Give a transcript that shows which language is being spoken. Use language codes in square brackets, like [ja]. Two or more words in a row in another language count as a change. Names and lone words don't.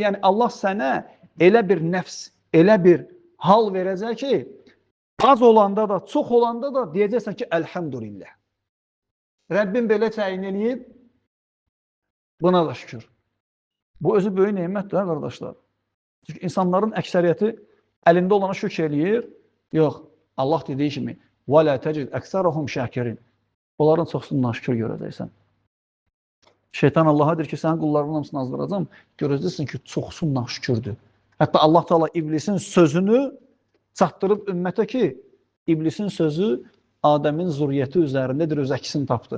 [az] Yəni Allah sənə elə bir nəfs, elə bir hal verəcək ki, az olanda da, çox olanda da deyəcəksən ki, əlhəmdülillah. Rəbbim belə təyin eləyib, buna da şükür. Bu özü böyük neymətdir, qardaşlar. Çünki insanların əksəriyyəti əlində olana şükür eləyir. Yox, Allah dediyi kimi, [ar] وَلَا تَجِدْ أَكْسَرَهُمْ شَاكِرِينَ. [az] Onların çoxsundan şükür görəcəksən. Şeytan Allah'a deyir ki, sənin qullarının hamısını azdıracam, görəcəksin ki, çoxsundan şükürdür. Hətta Allah Teala iblisin sözünü çatdırıb ümmətə ki, iblisin sözü Adəmin zürriyyəti üzərindədir, öz əksini tapdı.